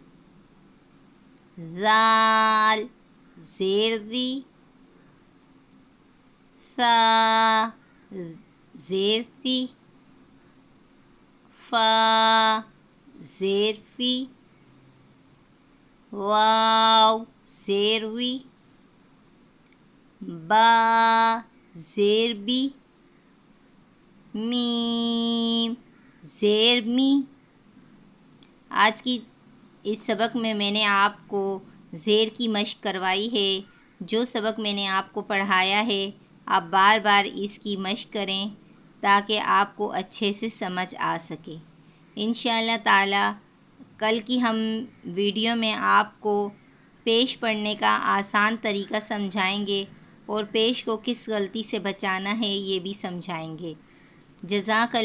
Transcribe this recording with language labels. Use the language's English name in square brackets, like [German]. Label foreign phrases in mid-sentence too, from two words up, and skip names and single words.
[Urdu] ذال زیر دی، ثا زیر ثی، فا زیر فی، واو زیر وی، با زیر بی، میم زیر می۔ آج کی اس سبق میں نے آپ کو زیر کی مشق کروائی ہے۔ جو سبق میں نے آپ کو پڑھایا ہے آپ بار بار اس کی مشق کریں تاکہ آپ کو اچھے سے سمجھ آ سکے۔ انشاءاللہ تعالی کل کی ہم ویڈیو میں آپ کو پیش پڑھنے کا آسان طریقہ سمجھائیں گے اور پیش کو کس غلطی سے بچانا ہے یہ بھی سمجھائیں گے۔